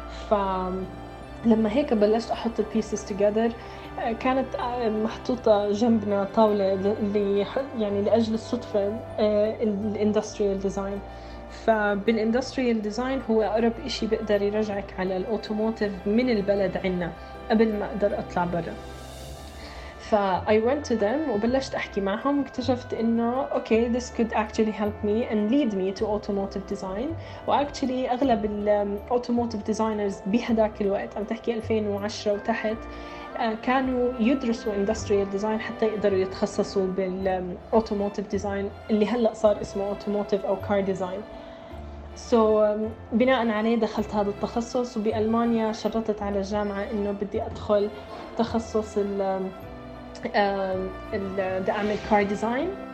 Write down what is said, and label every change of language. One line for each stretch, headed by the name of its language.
Arabic: فلما هيك بلشت أحط
English: pieces together,
Arabic: كانت محطوطة جنبنا طاولة يعني لأجل الصدفة الاندستريال ديزاين. فبالاندستريال ديزاين هو أقرب إشي بقدر يرجعك على الأوتوموتيف من البلد عنا قبل ما أقدر أطلع برا.
English: فأي went to them
Arabic: وبلشت أحكي معهم, اكتشفت إنه
English: okay this could actually help me and lead me to automotive design.
Arabic: وactually أغلب الأوتوموتيف ديزاينرز بهداك الوقت, عم تحكي 2010 وتحت, كانوا يدرسوا industrial design حتى يقدروا يتخصصوا بال automotive design اللي هلأ صار اسمه automotive أو car design. so بناء عليه دخلت هذا التخصص, وبألمانيا شرطت على الجامعة إنه بدي أدخل تخصص ال بدي أعمل car design.